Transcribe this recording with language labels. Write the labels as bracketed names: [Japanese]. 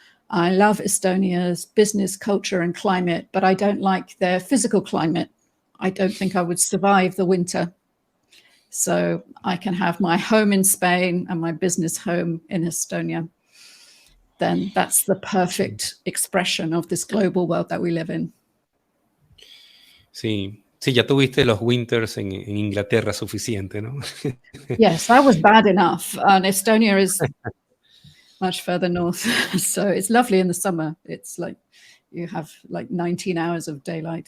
[English] I love Estonia's business culture and climate, but I don't like their physical climate. I don't think I would survive the winter. So I can have my home in Spain and my business home in Estonia. Then that's the perfect expression of this global world that we live in. [Spanish] Sí, ya tuviste los winters en Inglaterra suficiente, ¿no? [English] Yes, that was bad enough. And Estonia is much further north. So it's lovely in the summer. It's like you have like 19 hours of daylight.